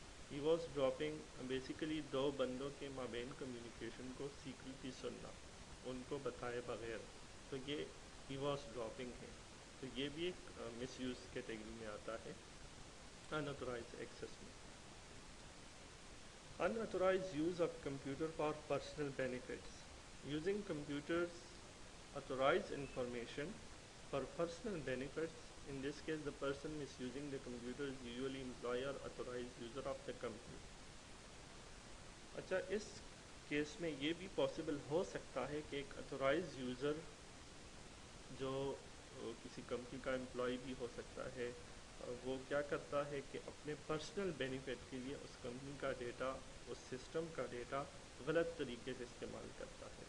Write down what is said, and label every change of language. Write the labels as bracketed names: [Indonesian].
[Urdu] ایواس dropping basically دو بندوں کے مابین کمیونیکیشن کو سیکریٹلی سننا، ان کو بتائے بغیر. تو یہ ایواس ڈراپنگ ہے. تو یہ بھی ایک مس یوز کیٹیگری میں آتا ہے [English] unauthorized access [Urdu] میں. [English] Unauthorized use of computer for personal benefits. Using computers authorized information for personal benefits. In this case, the person misusing the computer is usually employee or authorized user of the company. [Urdu] اچھا، اس case میں یہ بھی possible ہو سکتا ہے کہ ایک authorise user جو کسی کمپنی کا امپلائی بھی ہو سکتا ہے، وہ کیا کرتا ہے کہ اپنے پرسنل بینیفٹ کے لیے اس کمپنی کا ڈیٹا، اس سسٹم کا ڈیٹا غلط طریقے سے استعمال کرتا ہے.